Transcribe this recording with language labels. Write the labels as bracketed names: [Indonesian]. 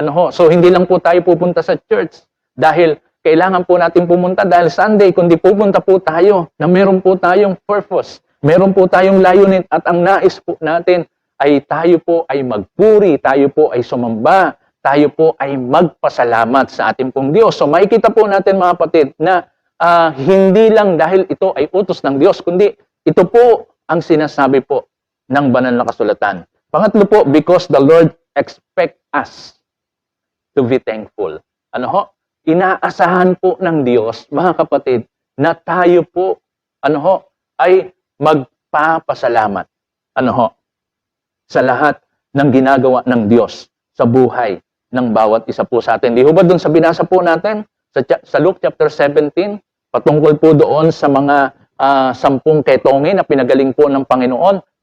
[Filipino] So, hindi lang po tayo pupunta sa church dahil kailangan po natin pumunta dahil Sunday, kundi pupunta po tayo na meron po tayong purpose, meron po tayong layunin, at ang nais po natin ay tayo po ay magpuri, tayo po ay sumamba, tayo po ay magpasalamat sa ating pong Diyos. So, makikita po natin, mga kapatid, na hindi lang dahil ito ay utos ng Diyos, kundi ito po ang sinasabi po ng banal na kasulatan. Pangatlo po, [English] because the Lord expect us to be thankful. [Filipino] Ano ho? Inaasahan po ng Diyos, mga kapatid, na tayo po, ano ho, ay magpapasalamat. Ano ho? Sa lahat ng ginagawa ng Diyos sa buhay ng bawat isa po sa atin. Di ho ba doon sa binasa po natin sa Luke chapter 17, patungkol po doon sa mga 10 ketongin na pinagaling po ng Panginoon.